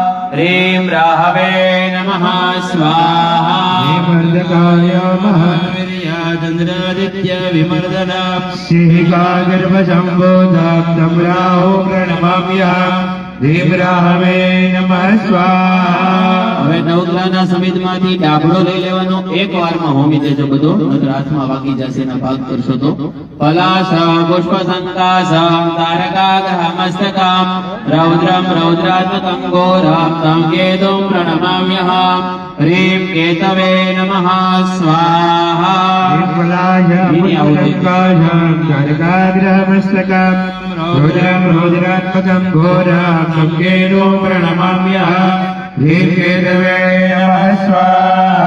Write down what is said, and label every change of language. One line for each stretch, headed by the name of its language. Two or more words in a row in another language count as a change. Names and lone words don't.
Sanskrit: ह्रीं राहवे नमः स्वाहा। अर्धकायं महावीर्यं चंद्रादित्य विमर्दनं सिम्मिका गर्भ संबोधं तं राहुं प्रणमाम्यहम्। ह्रीं राहवे नमः स्वाहा।
Gujarati: હવે નવગ્રહના સમિતમાંથી ડાબડો લઈ લેવાનો. એક વારમાં હોમી દેજો બધો, નતર હાથમાં વાગી જશે ને ભાગ કરશો તો.
Sanskrit: पलाशा पुष्प संकाशम तारकाग्रहमस्तकम रौद्रम रौद्रात्मकं घोरम तं કેતું પ્रणमाम्यहम्. ह्रीं केतवे नमः स्वाहा। तारकाग्रहमस्तकं रौद्रं रौद्रात्मकं घोरं तं केतुं प्रणमाम्यहम्। ह्रीं केतवे नमः स्वाहा।